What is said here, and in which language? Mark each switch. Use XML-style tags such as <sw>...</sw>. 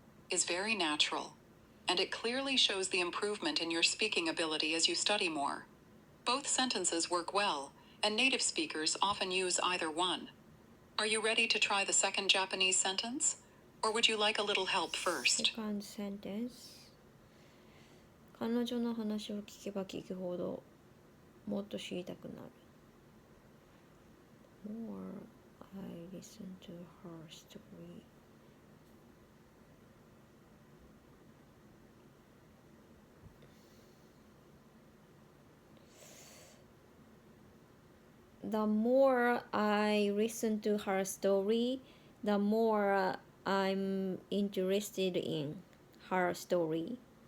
<en>Is very natural, and it clearly shows the improvement in your speaking ability as you study more. Both sentences work well, and native speakers often use either one. Are you ready to try the second Japanese sentence? Or would you like a little help first? Second sentence.</en> <ja>彼女の話を聞けば聞くほどもっと知りたくなる。</ja> <en>More I listen to her story. The more I listen to her story, the more I'm interested in her story.</en>